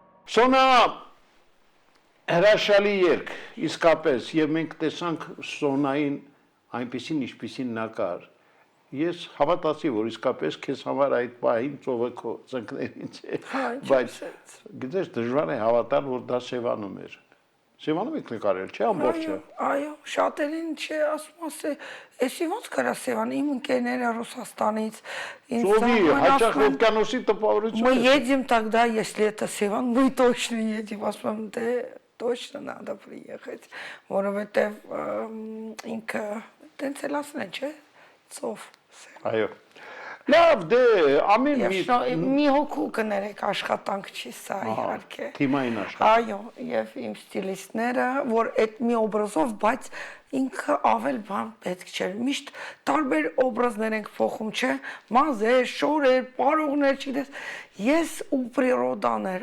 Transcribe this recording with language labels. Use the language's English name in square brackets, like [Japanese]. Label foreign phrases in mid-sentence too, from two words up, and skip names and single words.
[Armenian] Սոնա հրաշալի երգ, իսկապես, եւ մենք տեսանք Սոնային այնպեսին ինչպեսին նա կար։ Ես հավատացի, որ իսկապես քեզ համար այդ պահին ծովը քո ծնկներին չէ, բայց գիտես դժվար է հավատալ, որ դա Սևանում էր։ Սևանում եք նկարել, չէ՞ ամբողջը։ Այո, շատերին չէ, ասում ասե, էսի ոնց կարա Սևան, իմ ընկերները Ռուսաստանից Ծովի հաճախ օվկիանոսի տպավորություն։ [Russian] Мы едем тогда, если это Севан, мы точно едем, [Armenian] ասում դե [Russian] точно надо приехать, [Armenian] որովհետև ինքը տենց էլ ասեն, չէ՞, ծով։ Այո։ Լավ, դե ամեն մի հոգու կներեք աշխատանք չի սա իհարկե։ Թիմային աշխատանք։ Այո, եւ իմ ստիլիստները, որ այդ մի օբրազով, բայց ինքը ավել բան պետք չէր։ Միշտ տարբեր օբրազներ ենք փոխում, չէ՞, մազեր, շորեր, պարողներ, չգիտես։ Ես ու պրիրոդաներ,